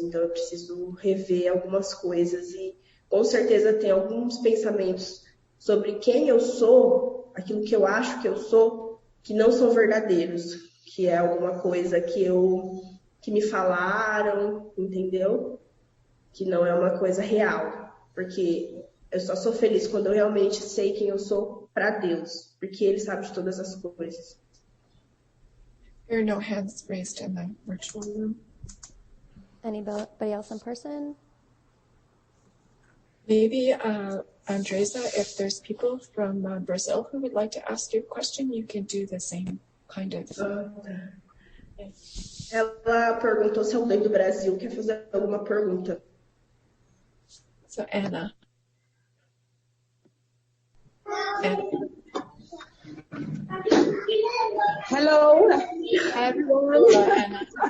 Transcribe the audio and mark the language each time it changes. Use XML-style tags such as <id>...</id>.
<pt>Então eu preciso rever algumas coisas e com certeza tem alguns pensamentos sobre quem eu sou, aquilo que eu acho que eu sou, que não são verdadeiros, que é alguma coisa que me falaram, entendeu? Que não é uma coisa real, porque eu só sou feliz quando eu realmente sei quem eu sou para Deus, porque Ele sabe de todas as coisas.</pt> <en>There are no hands raised in the virtual room. Anybody else in person? Maybe, Andreza, if there's people from Brazil who would like to ask you a question, you can do the same kind of...</en> <pt>Ela perguntou se alguém do Brasil quer fazer alguma pergunta.</pt> <en>So, Anna. Hello. Hi, everyone. Hello, Anna.</en>